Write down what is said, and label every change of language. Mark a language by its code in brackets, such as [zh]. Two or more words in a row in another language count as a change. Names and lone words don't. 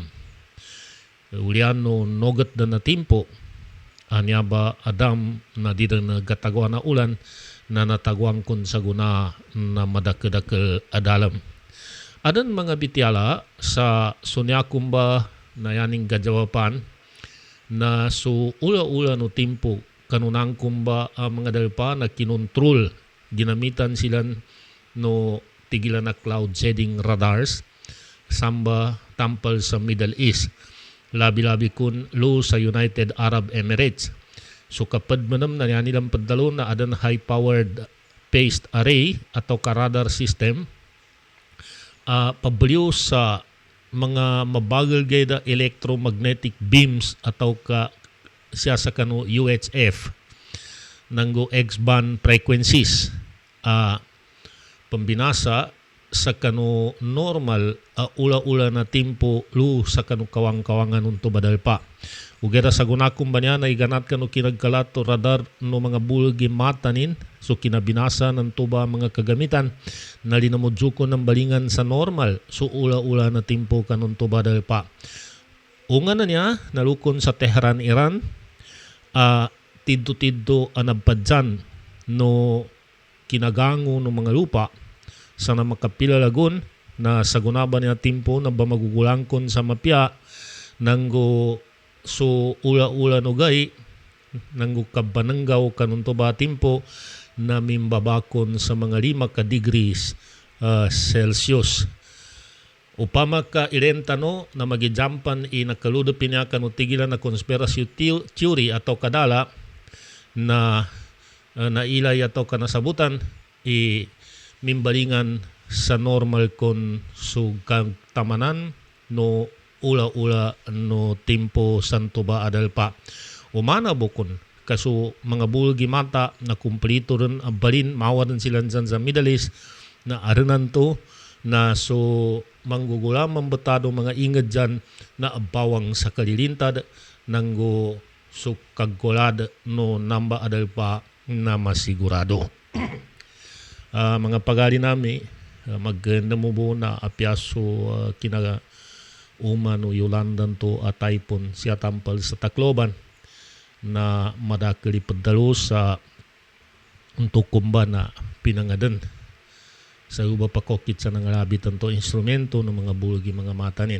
[mdh] Ulian no nogat na timpo anya ba Adam na di na gatagwa na ulan na natagwang kun sa guna na madakadakal adalam. Adan mga bityala sa sunyakumba na yaning gajawapan na so ula-ula no timpo kanunang kumba mga dalpa na kinontrol ginamitan sila no tigilan na [en] cloud seeding radars [mdh] samba tampal sa Middle East labi-labi kun lo sa United Arab Emirates. So kapag manam na nilang padalo na adan [en] high-powered phased array [mdh] atau ka-radar system pabliw sa mga mabagal gayda [en] electromagnetic beams [mdh] atau ka siya sa kanu UHF nanggo [en] X-band frequencies [mdh] pambinasa sa kanu normal ula-ula na timpo lu sa kanu kawang-kawangan unto badal pa. Ugera sa gunakum ba niya na iganat kanu kinagkalato radar no mga bulgi matanin so kinabinasa ng tuba mga kagamitan na linamudzuko ng balingan sa normal so ula-ula na timpo kanun tuba badal pa. Unga na niya nalukon sa Tehran, Iran tiddo-tiddo anabpadyan no kinagango no mga lupa sa na makapilalagon na sagunaban niya timpo na bamagugulangkon sa mapya nanggo so ula-ula no gay nanggo kabananggaw kanunto ba timpo na mimbabakon sa mga 5 ka [en] degrees Celsius. [mdh] Upama ka irentano na magijampan nakaludopin niya kanu tigilan na [en] conspiracy theory [mdh] atau kadala na nailay atau kanasabutan mimbalingan sa normal kon sugkang tamanan no ula-ula no timpo santo ba adal pa. Umana bukon kaso mga bulgi mata na kumplito rin balin mawaran sila dyan sa Middle East na aranan to na so manggugula mambatado mga ingad dyan na abawang sa kalilintad nanggo so kagkulad no namba adal pa na masigurado. Mga pagali nami maganda mo po na apyaso kinaga umano Yolandan to typhoon siya tampal sa Tacloban na madakali padalo sa untuk kumba na pinangadan sa uba pa kokit sa nangalabitan to instrumento ng mga bulgi mga matanin.